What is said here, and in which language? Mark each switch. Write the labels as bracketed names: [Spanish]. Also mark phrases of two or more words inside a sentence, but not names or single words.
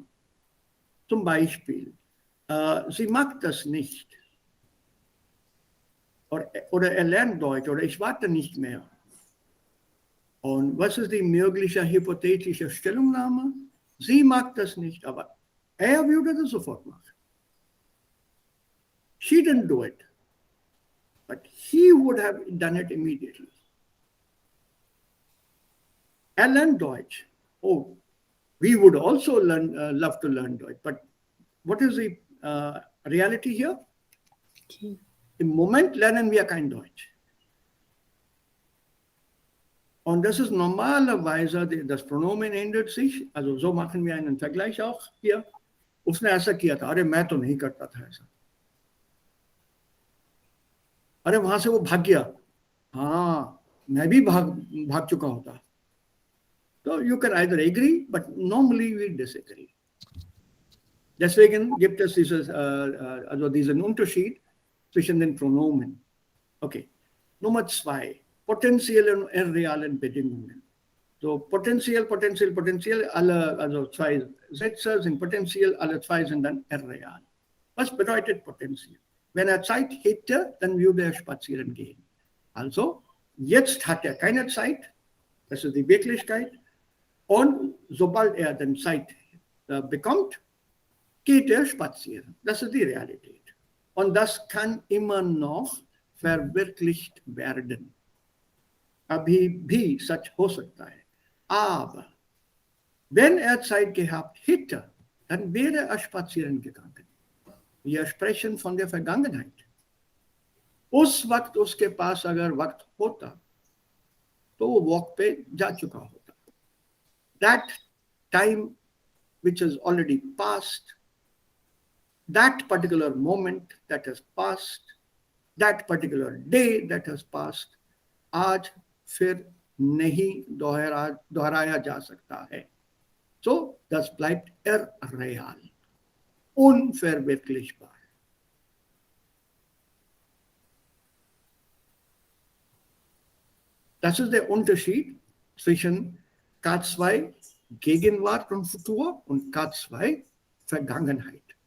[German] Zum Beispiel, sie mag das nicht. Oder er lernt Deutsch oder ich warte nicht mehr. Und was ist die mögliche hypothetische Stellungnahme? Sie mag das nicht, aber er würde das sofort machen. [English] She didn't do it, but he would have done it immediately. [German] Er lernt Deutsch. [English] Oh, we would also love to learn Deutsch, but what is the reality here? Okay. [German] Im Moment lernen wir kein Deutsch. Und das ist normalerweise, das Pronomen ändert sich, also so machen wir einen Vergleich auch hier. [Hindi] उसने ऐसा किया था, अरे मैं तो नहीं करता था ऐसा, अरे वहां से वो भाग गया, हाँ मैं भी भाग चुका होता. [English] So you can either agree, but normally we disagree. [German] Deswegen gibt es diesen Unterschied zwischen den Pronomen. Okay, Nummer 2. Potenzielle und irrealen Bedingungen. So potenziell, alle, also 2 Sätze sind potenziell, alle 2 sind dann irreal. Was bedeutet potenziell? Wenn er Zeit hätte, dann würde er spazieren gehen. Also, jetzt hat er keine Zeit, das ist die Wirklichkeit. Und sobald er dann Zeit bekommt, geht er spazieren. Das ist die Realität. Und das kann immer noch verwirklicht werden. [Hindi] अभी भी सच हो सकता है. [German] Aber wenn Zeit gehabt hätte, dann wäre er spazieren gegangen. Wir sprechen von der Vergangenheit. [Hindi] उस वक्त उसके पास अगर वक्त होता तो वो वॉक पे जा चुका होता. [English] That time which has already passed, that particular moment that has passed, that particular day that has passed, [Hindi] आज फिर नहीं दोहराया जा सकता है. [German] So, das bleibt real. Unverwirklichbar. Das ist der Unterschied zwischen K2 Gegenwart und Futur und K2 Vergangenheit.